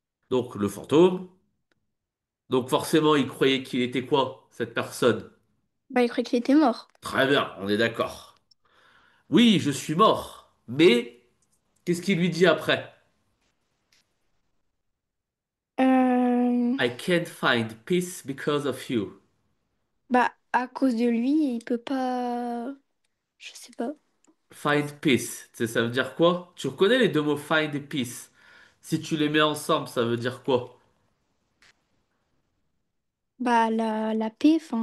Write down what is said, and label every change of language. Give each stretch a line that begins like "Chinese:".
French: Donc, le fantôme. Donc, forcément, il croyait qu'il était quoi, cette personne? Bah, il croyait qu'il était mort. Très bien, on est d'accord. Oui, je suis mort. Mais, qu'est-ce qu'il lui dit après? Euh,
English: I can't find peace because of you.
French: Bah, à cause de lui, il peut pas. Je sais pas. Find peace, tu sais, ça veut dire quoi? Tu reconnais les deux mots find et peace? Si tu les mets ensemble, ça veut dire quoi? Bah, la paix,